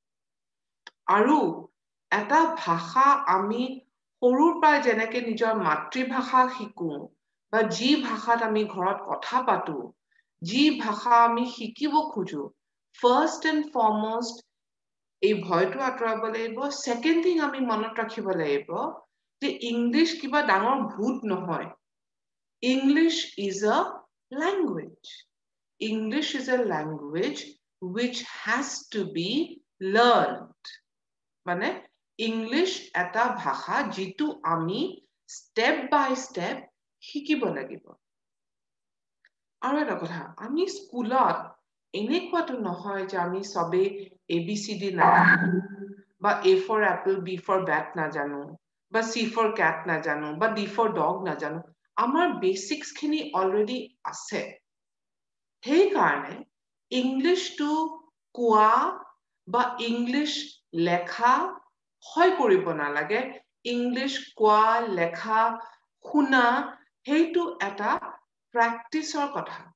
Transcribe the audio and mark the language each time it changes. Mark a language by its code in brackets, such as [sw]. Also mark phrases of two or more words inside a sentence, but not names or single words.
[as] আৰু এটা ভাষা আমি সৰুৰ পৰা যেনেকে নিজৰ মাতৃভাষা শিকো বা যি ভাষাত আমি ঘৰত কথা পাতো যি ভাষা আমি শিকিব খোজো [en] first and foremost [as] এই ভয়টো আঁতৰাব লাগিব [en] second thing [as] আমি মনত ৰাখিব লাগিব যে ইংলিছ কিবা ডাঙৰ ভূত নহয় [en] English is a language. English is a language which has to be learned. [as] মানে English এটা ভাষা যিটো আমি [en] step by step [as] শিকিব লাগিব আৰু এটা কথা আমি স্কুলত এনেকুৱাটো নহয় যে আমি সবে ABCD নাজানো বা [en] A for apple B for bat [as] নাজানো বা [en] C for cat [as] নাজানো বা [en] D for dog [as] নাজানো আমাৰ বেসিক্স খিনি অলৰেডি আছে সেই কাৰণে ইংলিশটো কোৱা বা ইংলিশ লেখা হয় কৰিব নালাগে ইংলিশ কোৱা লেখা শুনা হেইটো এটা প্ৰ্যাকটিসৰ কথা